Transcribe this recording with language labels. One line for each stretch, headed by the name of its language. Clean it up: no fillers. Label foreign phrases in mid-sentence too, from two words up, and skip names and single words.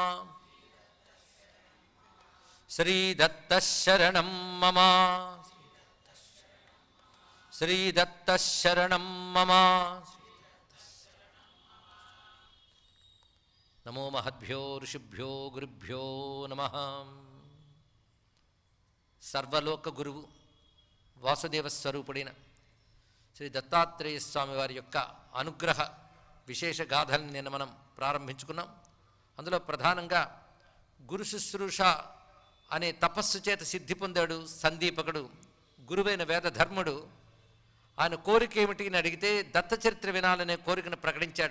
Sanskrit: श्री दत्त शरणं मम श्री दत्त शरणं मम नमो महद्भ्यो ऋषिभ्यो गुरुभ्यो नमः सर्वलोक
Telugu: गुरुవు వాసుదేవ స్వరూపుడైన శ్రీ దత్తాత్రేయ స్వామి వారి యొక్క అనుగ్రహ విశేష గాథల్ని నిన్న మనం ప్రారంభించుకున్నాం. అందులో ప్రధానంగా గురు శుశ్రూష అనే తపస్సు చేత సిద్ధి పొందాడు సందీపకుడు. గురువైన వేదధర్ముడు ఆయన కోరిక ఏమిటి అని అడిగితే దత్త చరిత్ర వినాలనే కోరికను ప్రకటించాడు.